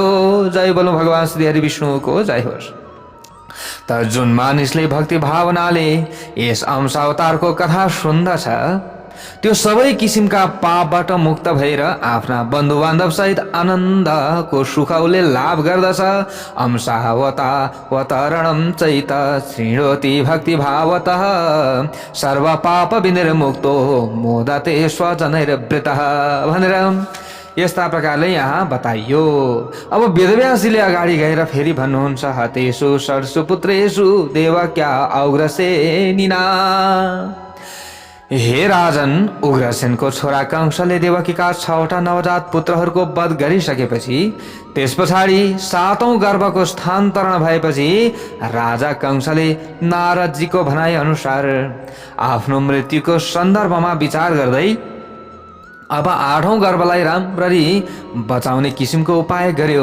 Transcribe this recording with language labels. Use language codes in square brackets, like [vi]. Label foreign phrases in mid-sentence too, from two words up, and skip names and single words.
[ne] जय बोलो भगवान श्री हरि विष्णुको जय होस्। त जुन मानिसले भक्ति भावनाले यस अंश अवतारको कथा सुन्दछ, त्यो सबै किसिमका पापबाट मुक्त भएर आफ्ना बन्धु बान्धव सहित आनन्दको सुख उसले लाभ गर्दछ। [sa] अंशावतावतरणं चैत शृणोति भक्ति भावतः सर्व पाप विनिर्मुक्तो मोदते स्वजनैर्वृतः [ne] भनेर यस्ता प्रकारले यहाँ बताइयो। अब वेदव्यासजीले अगाडि गएर फेरि भन्नुहुन्छ, [sa] हतेषु षड्सु पुत्रेषु देवक्या औग्रसेनिना। [ne] हे राजन, उग्रसेनको छोरा कंसले देवकीका 6वटा नवजात पुत्रहरूको वध गरिसकेपछि त्यस पछाडि 7औं गर्भको स्थानान्तरण भएपछि राजा कंसले नारदजीको भनाइ अनुसार आफ्नो मृत्युको सन्दर्भमा विचार गर्दै अब 8औं गर्भलाई राम्ररी बचाउने किसिमको उपाय गर्यो।